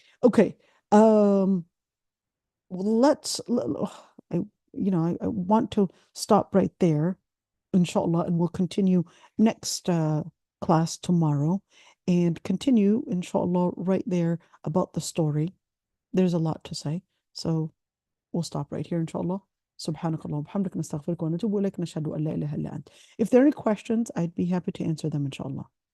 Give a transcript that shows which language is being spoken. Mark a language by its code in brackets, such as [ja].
[en] Okay, let's. I want to stop right there, inshallah, and we'll continue next class tomorrow and continue, inshallah, right there about the story. There's a lot to say, so we'll stop right here, inshallah. [ar] سبحانك اللهم وبحمدك نستغفرك ونتوب إليك نشهد أن لا إله إلا أنت. [en] If there are any questions, I'd be happy to answer them, inshallah.